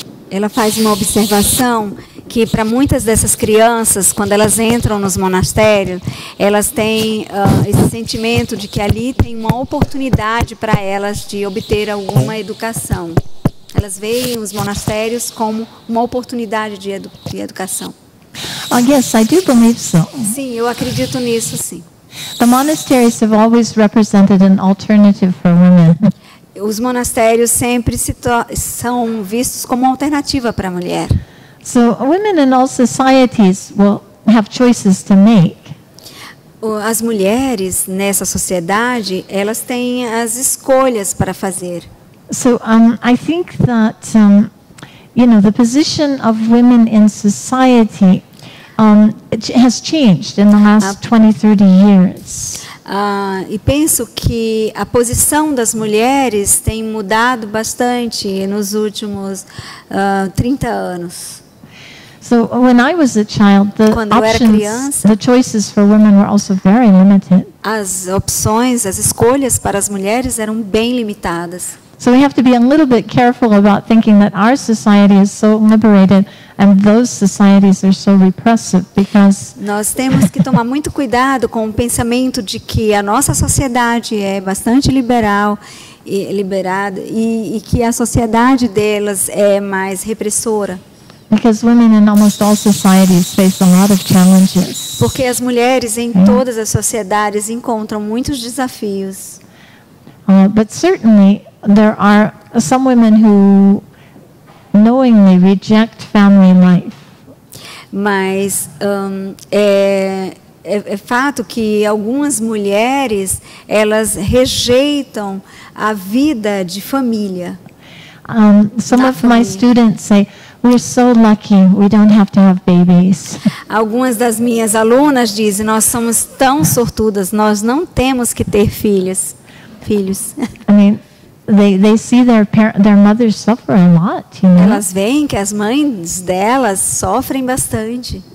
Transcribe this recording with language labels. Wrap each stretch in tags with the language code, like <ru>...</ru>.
<pt>Ela faz uma observação que para muitas dessas crianças, quando elas entram nos monastérios, elas têm esse sentimento de que ali tem uma oportunidade para elas de obter alguma educação. Elas veem os monastérios como uma oportunidade de educação.</pt> <en>Oh, yes, I do believe so.</en> <pt>Sim, eu acredito nisso, sim.</pt> <en>The monasteries have always represented an alternative for women.</en> <pt>Os monastérios sempre são vistos como uma alternativa para a mulher.</pt> <en>So women in all societies will have choices to make.</en> <pt>As mulheres nessa sociedade, elas têm as escolhas para fazer.</pt> <en>So I think that the position of women in society it has changed in the last 20, 30 years.</en> <pt>E penso que a posição das mulheres tem mudado bastante nos últimos 30 anos.</pt> <en>So when I was a child, the choices for women were also very limited.</en> <pt>As opções, as escolhas para as mulheres eram bem limitadas.</pt> <en>So we have to be a little bit careful about thinking that our society is so liberated and those societies are so repressive, because</en> <pt>nós temos que tomar muito cuidado com o pensamento de que a nossa sociedade é bastante liberal e liberada e que a sociedade delas é mais repressora.</pt> <en>Because women in almost all societies face a lot of challenges.</en> <pt>Porque as mulheres em todas as sociedades encontram muitos desafios.</pt> <en>But certainly there are some women who knowingly reject family life.</en> <pt>Mas é fato que algumas mulheres elas rejeitam a vida de família.</pt> <en>Some of my students say, "We're so lucky. We don't have to have babies."</en> <pt>Algumas das minhas alunas dizem, nós somos tão sortudas, nós não temos que ter filhos.</pt> <en>I mean, they see their mothers suffer a lot,</en> <pt>Elas veem que as mães delas sofrem bastante.</pt>